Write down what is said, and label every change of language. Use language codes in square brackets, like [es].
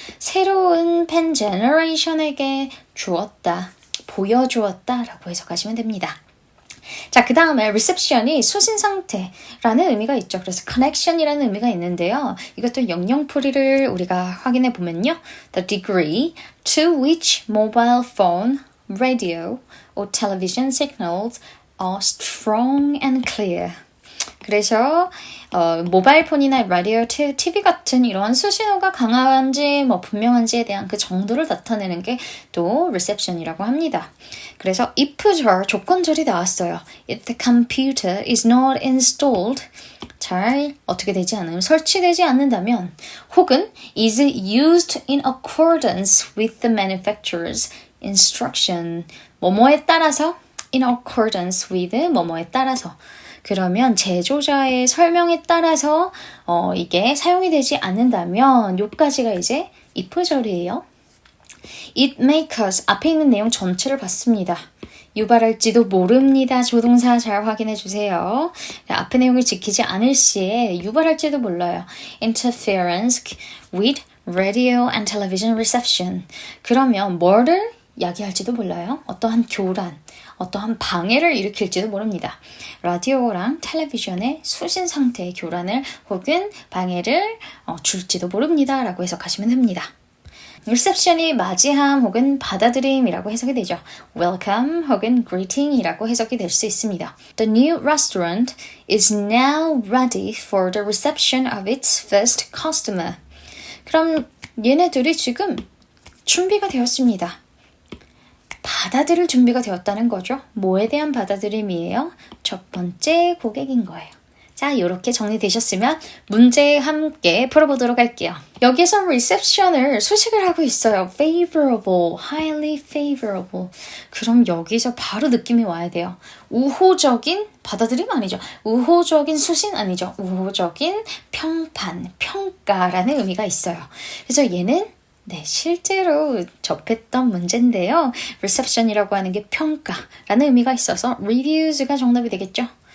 [ko] 새로운 팬 제너레이션에게 주었다, 보여주었다 라고 해석하시면 됩니다. 자, 그 다음에 reception이 수신 상태라는 의미가 있죠. 그래서 connection이라는 의미가 있는데요. 이것도 영영풀이를 우리가 확인해 보면요. [en] The degree to which mobile phone, radio or television signals are strong and clear. [ko] 그래서 모바일 폰이나 라디오, TV 같은 이런 수신호가 강한지 분명한지에 대한 그 정도를 나타내는 게 또 reception이라고 합니다. 그래서 if절, 조건절이 나왔어요. [en] If the computer is not installed, [ko] 잘 어떻게 되지 않으면 설치되지 않는다면, 혹은 [en] is used in accordance with the manufacturer's instruction. [ko] 뭐뭐에 따라서, [en] in accordance with [ko] 뭐뭐에 따라서. 그러면 제조자의 설명에 따라서 이게 사용이 되지 않는다면 요까지가 이제 if절이에요. [en] It may cause, [ko] 앞에 있는 내용 전체를 봤습니다. 유발할지도 모릅니다. 조동사 잘 확인해 주세요. 앞에 내용을 지키지 않을 시에 유발할지도 몰라요. [en] Interference with radio and television reception. [ko] 그러면 뭐를 야기할지도 몰라요. 어떠한 교란, 어떠한 방해를 일으킬지도 모릅니다. 라디오랑 텔레비전의 수신 상태의 교란을 혹은 방해를 줄지도 모릅니다. 라고 해석하시면 됩니다. reception이 맞이함 혹은 받아들임이라고 해석이 되죠. welcome 혹은 greeting이라고 해석이 될 수 있습니다. [en] The new restaurant is now ready for the reception of its first customer. [ko] 그럼 얘네들이 지금 준비가 되었습니다. 받아들일 준비가 되었다는 거죠. 뭐에 대한 받아들임이에요? 첫 번째 고객인 거예요. 자, 이렇게 정리되셨으면 문제 함께 풀어보도록 할게요. 여기서 reception을 수식을 하고 있어요. [en] favorable, highly favorable. [ko] 그럼 여기서 바로 느낌이 와야 돼요. 우호적인 받아들임 아니죠. 우호적인 수신 아니죠. 우호적인 평판, 평가라는 의미가 있어요. 그래서 얘는 네, 실제로 접했던 문제인데요. reception이라고 하는 게 평가라는 의미가 있어서 reviews가 정답이 되겠죠.